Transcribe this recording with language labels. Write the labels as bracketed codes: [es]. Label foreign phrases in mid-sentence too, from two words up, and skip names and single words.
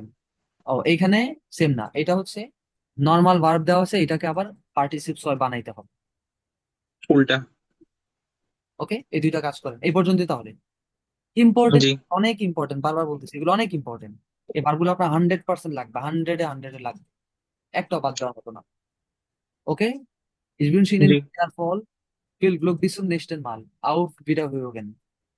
[bn] ও এইখানে সেম না, এটা হচ্ছে [en] normal verb [bn] দেওয়া আছে, এটাকে আবার পার্টিসিপ সয় বানাইতে হবে। উল্টা। ওকে, এই দুইটা কাজ করেন এই পর্যন্তই তাহলে। ইম্পর্টেন্ট, জি। অনেক ইম্পর্টেন্ট, বারবার বলতেছি এগুলো অনেক ইম্পর্টেন্ট, এই ভার্বগুলো আপনার 100% লাগবে, 100-এ লাগবে, একটাও বাদ দেওয়ার মতো না। ওকে, [de] ich wünsche Ihnen [bn] জি। [de] viel Erfolg, viel Glück bis zum nächsten Mal, auf Wiederhören.